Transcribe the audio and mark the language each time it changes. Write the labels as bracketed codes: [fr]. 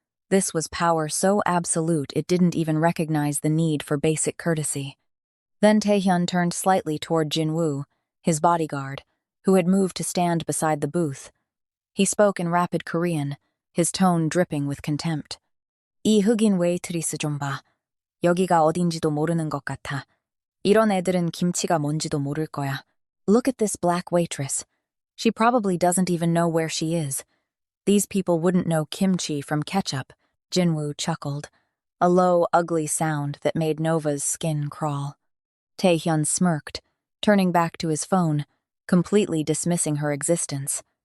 [en] This was power so absolute it didn't even recognize the need for basic courtesy. Then Taehyun turned slightly toward Jinwoo, his bodyguard, who had moved to stand beside the booth. He spoke in rapid Korean, his tone dripping with contempt. [ko] "이 흑인 웨이트리스 좀 봐. 여기가 어딘지도 모르는 것 같아. 이런 애들은 김치가 뭔지도 모를 거야. [en] Look at this black waitress. She probably doesn't even know where she is. These people wouldn't know kimchi from ketchup," Jinwoo chuckled, a low, ugly sound that made Nova's skin crawl. Taehyun smirked, turning back to his phone, completely dismissing her existence.